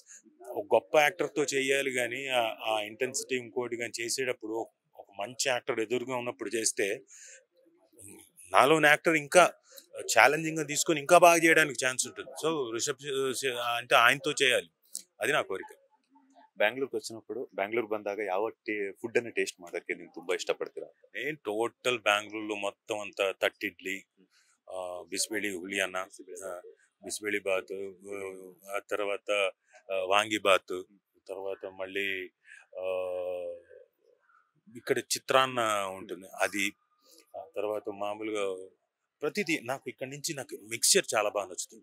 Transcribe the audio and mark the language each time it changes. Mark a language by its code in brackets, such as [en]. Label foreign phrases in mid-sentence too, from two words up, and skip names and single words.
[te] ఒక గొప్ప యాక్టర్తో చేయాలి, కానీ ఆ ఇంటెన్సిటీ ఇంకోటి కానీ చేసేటప్పుడు ఒక మంచి యాక్టర్ ఎదురుగా ఉన్నప్పుడు చేస్తే నాలోని యాక్టర్ ఇంకా ఛాలెంజింగ్ గా తీసుకొని ఇంకా బాగా చేయడానికి ఛాన్స్ ఉంటుంది. సో రిషబ్ అంటే ఆయనతో చేయాలి, అది నా ಕೋರಿಕೆ. [kn] ಬ್ಯಾಂಗ್ಳೂರ್ಗೆ వచ్చినప్పుడు, ಬ್ಯಾಂಗ್ಳೂರ್ ಬಂದಾಗ ಯಾವ ಫುಡ್ ಅನ್ನು ಟೇಸ್ಟ್ ಮಾಡೋದಕ್ಕೆ ನೀವು ತುಂಬಾ ಇಷ್ಟಪಡ್ತೀರಾ? [te] నేను టోటల్ బెంగళూరులో మొత్తం అంతా తట్టిడ్లీ, బిస్బేళి ಹುಳಿ అన్న, బిస్బేళి బాత్, ఆ తర్వాత వాంగి బాత్, తర్వాత మళ్ళీ ఇక్కడ చిత్రాన్న ఉంటుంది అది, ఆ తర్వాత మామూలుగా ప్రతిదీ నాకు ఇక్కడ నుంచి నాకు మిక్స్చర్ చాలా బాగా నచ్చుతుంది.